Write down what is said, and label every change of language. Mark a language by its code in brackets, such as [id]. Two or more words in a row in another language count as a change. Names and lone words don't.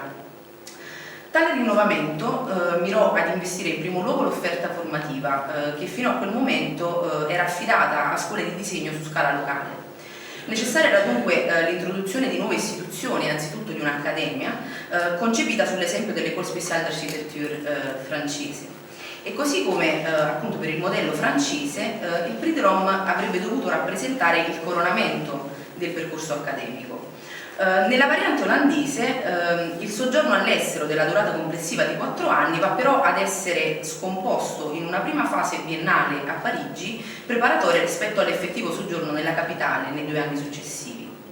[it] Tale rinnovamento mirò ad investire in primo luogo l'offerta formativa, che fino a quel momento era affidata a scuole di disegno su scala locale. Necessaria era dunque l'introduzione di nuove istituzioni, anzitutto di un'accademia, concepita sull'esempio dell'École spéciale d'architecture francese. E così come appunto per il modello francese, il Prix de Rome avrebbe dovuto rappresentare il coronamento del percorso accademico. Nella variante olandese il soggiorno all'estero della durata complessiva di 4 anni va però ad essere scomposto in una prima fase biennale a Parigi, preparatoria rispetto all'effettivo soggiorno nella capitale nei 2 anni successivi.